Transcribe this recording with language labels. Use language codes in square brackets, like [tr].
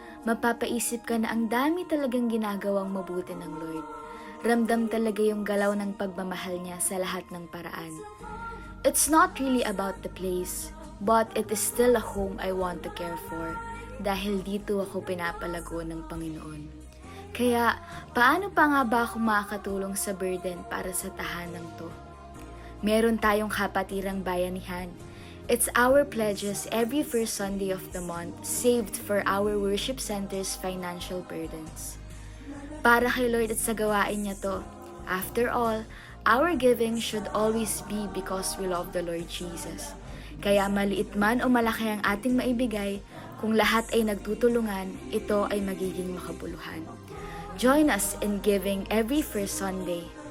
[tl] Mapapaisip ka na ang dami talagang ginagawang mabuti ng Lord. Ramdam talaga yung galaw ng pagmamahal niya sa lahat ng paraan. [en] It's not really about the place, but it is still a home I want to care for [tl] dahil dito ako pinapalago ng Panginoon. Kaya, paano pa nga ba ako makakatulong sa burden para sa tahanang to? Meron tayong kapatirang bayanihan. [en] It's our pledges every first Sunday of the month saved for our worship center's financial burdens. [tl] Para kay Lord at sa gawain niya to. [en] After all, our giving should always be because we love the Lord Jesus. [tl] Kaya maliit man o malaki ang ating maibigay, kung lahat ay nagtutulungan, ito ay magiging makabuluhan. [en] Join us in giving every first Sunday.